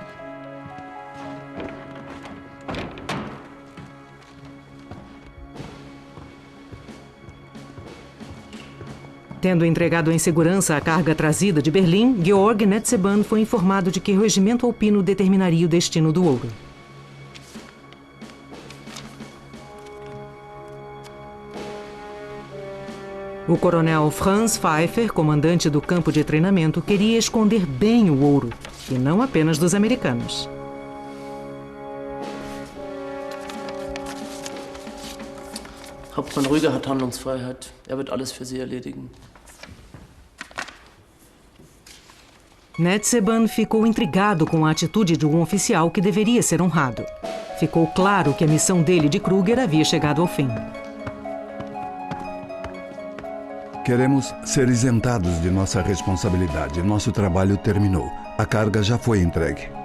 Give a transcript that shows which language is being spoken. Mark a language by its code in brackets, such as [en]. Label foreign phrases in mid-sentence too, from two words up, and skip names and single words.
[pt] Tendo entregado em segurança a carga trazida de Berlim, Georg Netzeband foi informado de que o regimento alpino determinaria o destino do ouro. O coronel Franz Pfeiffer, comandante do campo de treinamento, queria esconder bem o ouro, e não apenas dos americanos. [de] Hauptmann Rüger hat Handlungsfreiheit. Wird alles für Sie erledigen. [pt] Netzeband ficou intrigado com a atitude de um oficial que deveria ser honrado. Ficou claro que a missão dele de Kruger havia chegado ao fim. Queremos ser isentados de nossa responsabilidade. Nosso trabalho terminou. A carga já foi entregue.